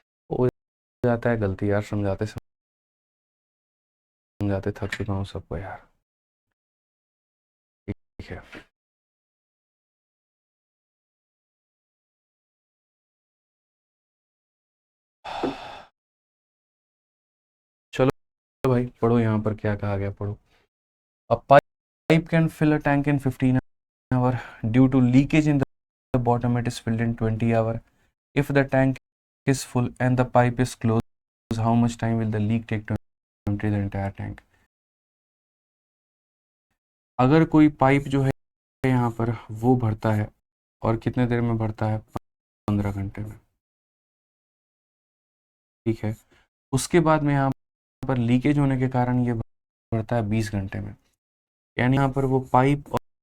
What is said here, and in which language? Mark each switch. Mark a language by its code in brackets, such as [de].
[hi] हो जाता है गलती यार, समझाते समझाते थक चुका हूँ सबको यार। ठीक है, चलो भाई पढ़ो यहाँ पर क्या कहा गया, पढ़ो। [en] A pipe can fill a tank in 15 hours. Due to leakage in the bottom, it is filled in 20 hours. If the tank is full and the pipe is closed, how much time will the leak take to empty the entire tank? [hi] अगर कोई pipe जो है यहाँ पर वो भरता है, और कितने देर में भरता है, 15 घंटे में। ठीक है, उसके बाद में यहाँ पर लीकेज होने के कारण ये भरता है 20 घंटे में। यानी यहाँ पर वो पाइप